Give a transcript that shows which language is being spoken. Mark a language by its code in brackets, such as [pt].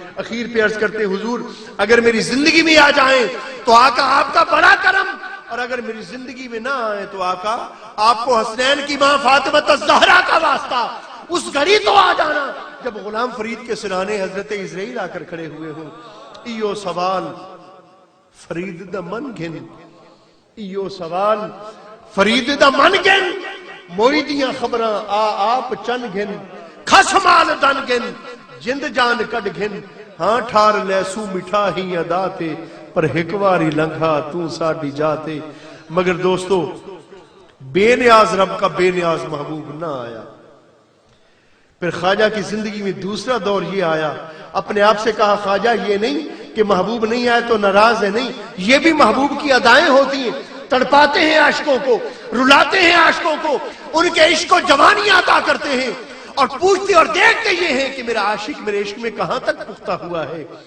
[ur] اخیر پہ عرض کرتے حضور اگر میری زندگی میں آ جائیں تو آقا آپ کا بڑا کرم، اور اگر میری زندگی میں نہ آئے تو آقا آپ کو حسنین کی ماں فاطمہ الزہرا کا واسطہ اس گھڑی تو آ جانا جب غلام فرید کے سرانے حضرت اسرائیل آ کر کھڑے ہوئے ہوں. [skr] ایو سوال فرید دا من گھن، ایو سوال فرید دا من گھن موئی دیاں خبراں آ آپ چن گھن خسمال دن گھن جند جان کڈ گھن ہاں ٹھار لے سو مٹھا ہی ادا تے پر ہکواری لنگھا تو ساڈی جاتے. [ur] مگر دوستو بے نیاز رب کا بے نیاز محبوب نہ آیا. پھر خواجہ کی زندگی میں دوسرا دور یہ آیا. اپنے آپ سے کہا خواجہ یہ نہیں کہ محبوب نہیں آئے تو ناراض ہے، نہیں، یہ بھی محبوب کی ادائیں ہوتی ہیں. تڑپاتے ہیں عاشقوں کو، رلاتے ہیں عاشقوں کو، ان کے عشق کو جوانی عطا کرتے ہیں اور پوچھتے اور دیکھتے یہ ہیں کہ میرا عاشق میرے عشق میں کہاں تک پختہ ہوا ہے.